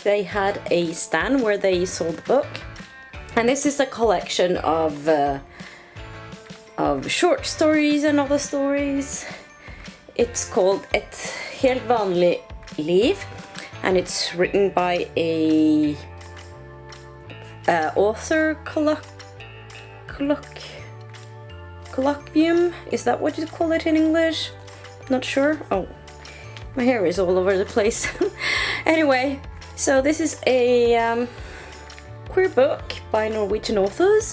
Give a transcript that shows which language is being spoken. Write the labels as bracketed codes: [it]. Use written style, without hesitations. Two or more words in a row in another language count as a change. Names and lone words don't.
[en] They had a stand where they sold the book, and this is a collection of short stories and other stories. It's called Et helt vanlig liv, and it's written by a author colloquium, is that what you call it in English? Not sure. Oh, my hair is all over the place. Anyway, so this is a queer book by Norwegian authors.